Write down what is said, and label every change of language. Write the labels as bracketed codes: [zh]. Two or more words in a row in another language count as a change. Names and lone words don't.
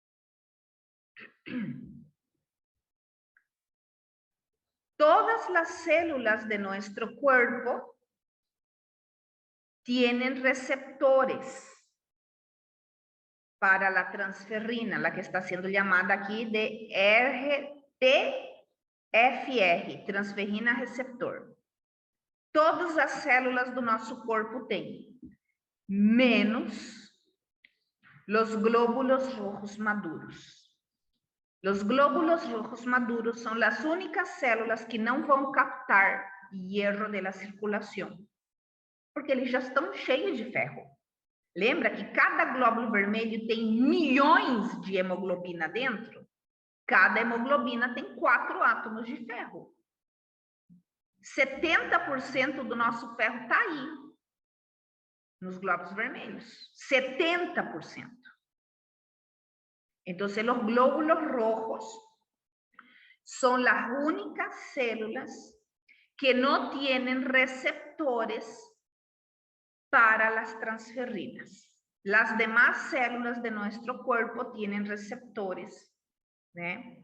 [es] Todas las células de nuestro cuerpo tienen receptores para la transferrina, la que está siendo llamada aquí de TFR, transferrina receptor. [pt] Todas as células do nosso corpo têm, [es] menos los glóbulos rojos maduros. Los glóbulos rojos maduros [pt] são as únicas células que não vão captar [es] hierro de la [pt] circulação, porque eles já estão cheios de ferro. Lembra que cada glóbulo vermelho tem milhões de hemoglobina dentro? Cada hemoglobina tem 4 átomos de ferro. 70% do nosso ferro está aí, nos glóbulos vermelhos. 70%. [es] Entonces, los glóbulos rojos son las únicas células que no tienen receptores para las transferrinas. Las demás células de nuestro cuerpo tienen receptores, ¿eh?